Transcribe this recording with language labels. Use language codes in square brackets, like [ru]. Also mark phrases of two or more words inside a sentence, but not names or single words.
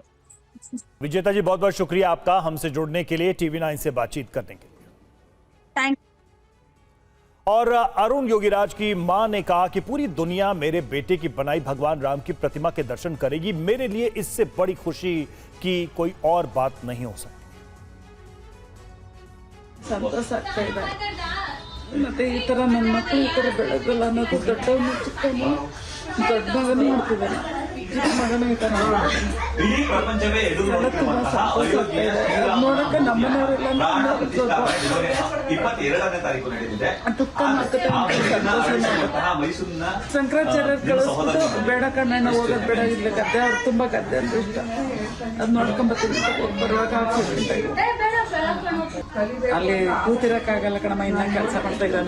[hi] विजेता जी बहुत बहुत शुक्रिया आपका हमसे जुड़ने के लिए, TV9 से बातचीत करने के लिए। थैंक। और अरुण योगीराज की मां ने कहा कि पूरी दुनिया मेरे बेटे की बनाई भगवान राम की प्रतिमा के दर्शन करेगी, मेरे लिए इससे बड़ी खुशी की कोई और बात नहीं हो सकती। [kn] ಸಂತೋಷ ಆಗ್ತಾ ಇದೆ ಮತ್ತೆ ಈ ತರ ನನ್ನ ಮಕ್ಕಳು ಈ ತರ ಬೆಳೆದಲ್ಲ ಅನ್ನೋದು ದೊಡ್ಡವನು ಚಿಕ್ಕವನು ದೊಡ್ಡ ಮಗನೂ ಮಾಡ್ತಿದ್ದಾನೆ, ಚಿಕ್ಕ ಮಗನೂ ಈ ತರ ತುಂಬಾ ಸಂತೋಷ ಆಗ್ತಾ ಇದೆ ನೋಡಕ್ಕೆ ನಮ್ಮನೆಯವರೆಲ್ಲ ದುಃಖ ಶಂಕರಾಚಾರ್ಯರು ಕಳಿಸ್ಬಿಟ್ಟು ಬೇಡ ಕಣ್ಣಣ್ಣ ಹೋಗೋದು ಬೇಡ ಇಲ್ಲ ಗದ್ದೆ ಅವ್ರು ತುಂಬಾ ಗದ್ದೆ ಅಂತ ಇಷ್ಟ, ಅದು ನೋಡ್ಕೊಂಬತ್ತೀನಿ ಬರುವಾಗ ಅಲ್ಲಿ ಕೂತಿರಕ್ಕಾಗಲ್ಲ ಕಣಮ್ಮ, ಇನ್ನ ಕೆಲಸ ಮಾಡ್ತಾ ಇದ್ದಾನೆ।